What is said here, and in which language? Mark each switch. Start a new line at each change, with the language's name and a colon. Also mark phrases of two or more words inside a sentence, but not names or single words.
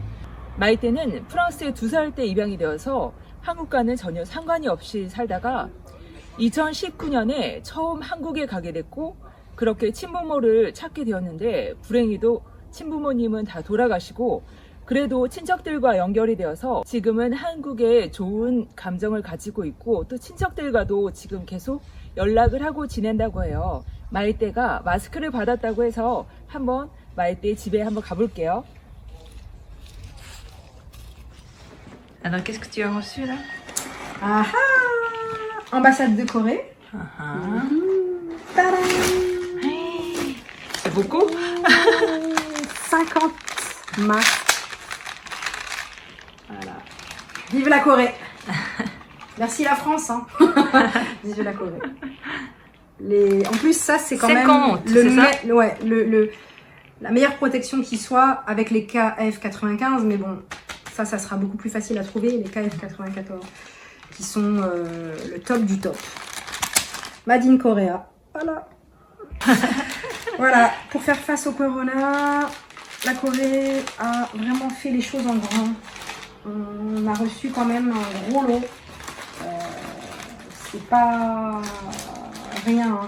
Korean: 마이떼는 프랑스에 2살 때 입양이 되어서 한국과는 전혀 상관이 없이 살다가 2019년에 처음 한국에 가게 됐고 그렇게 친부모를 찾게 되었는데 불행히도 친부모님은 다 돌아가시고 그래도 친척들과 연결이 되어서 지금은 한국에 좋은 감정을 가지고 있고 또 친척들과도 지금 계속 연락을 하고 지낸다고 해요. 마이떼가 마스크를 받았다고 해서 한번 마이떼 집에 한번 가볼게요.
French: Alors, qu'est-ce que tu as reçu là? Ah ah! Ambassade de Corée. Tadam! Hey, c'est beaucoup? 50 masques. Voilà. Vive la Corée! Merci la France, hein. Vive la Corée. En plus, ça, c'est quand 50, même c'est ça? ouais, la meilleure protection qui soit avec les KF95, mais bon, ça sera beaucoup plus facile à trouver, les KF94, qui sont le top du top.
English: Made in Korea.
French: Voilà. Voilà, pour faire face au corona, la Corée a vraiment fait les choses en grand. On a reçu quand même un gros lot. C'est pas rien, hein.